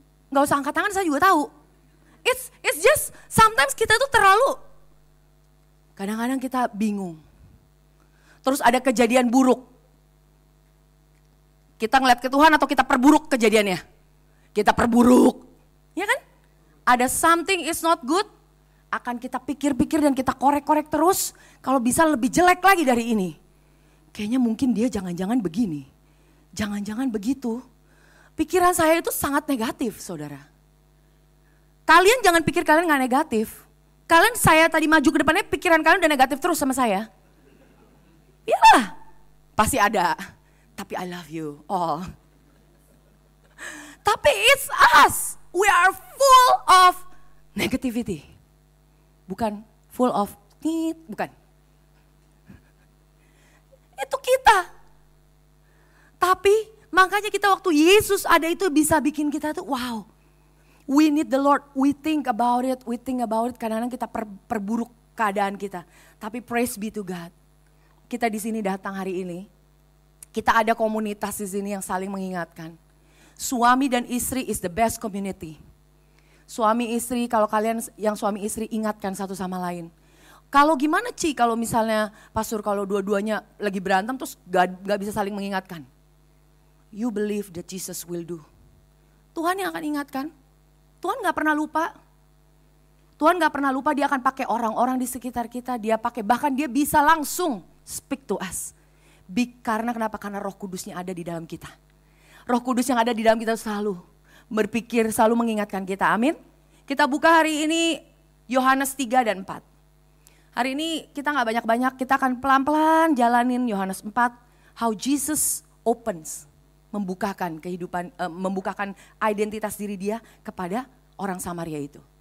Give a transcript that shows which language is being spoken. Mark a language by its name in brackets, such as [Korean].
[Indonesian] Gak usah angkat tangan, saya juga tahu. [English] It's just sometimes [Indonesian] kita tuh terlalu. Kadang-kadang kita bingung. Terus ada kejadian buruk. Kita ngeliat ke Tuhan atau kita perburuk kejadiannya? Kita perburuk. Ya kan? [English] Ada something is not good. Akan kita pikir-pikir dan kita korek-korek terus. Kalau bisa lebih jelek lagi dari ini. Kayaknya mungkin dia jangan-jangan begini. Jangan-jangan begitu. Pikiran saya itu sangat negatif saudara. Kalian jangan pikir kalian gak negatif. Kalian saya tadi maju ke depannya pikiran kalian udah negatif terus sama saya. Iyalah. Pasti ada. Tapi I love you all. Tapi it's us. We are full of negativity. [Indonesian] Bukan [English] full of need, [Indonesian] bukan. Itu kita. Tapi makanya kita waktu Yesus ada itu bisa bikin kita tuh wow. [English] We need the Lord, we think about it. [Indonesian] Kadang-kadang kita perburuk keadaan kita. Tapi [English] praise be to God. [Indonesian] Kita di sini datang hari ini. Kita ada komunitas di sini yang saling mengingatkan. Suami dan istri [English] is the best community. [Indonesian] Suami istri, kalau kalian yang suami istri ingatkan satu sama lain. Kalau gimana Ci, kalau misalnya pastor kalau dua-duanya lagi berantem terus gak bisa saling mengingatkan. [English] You believe that Jesus will do. [Indonesian] Tuhan yang akan ingatkan. Tuhan gak pernah lupa. Tuhan gak pernah lupa, dia akan pakai orang-orang di sekitar kita. Bahkan dia bisa langsung [English] speak to us. [Indonesian] Karena kenapa? Karena Roh Kudusnya ada di dalam kita. Roh Kudus yang ada di dalam kita selalu berpikir, selalu mengingatkan kita. Amin. Kita buka hari ini Yohanes 3 dan 4. Hari ini kita gak banyak-banyak, kita akan pelan-pelan jalanin Yohanes 4. [English] How Jesus opens, [Indonesian] membukakan kehidupan, membukakan identitas diri dia kepada orang Samaria itu.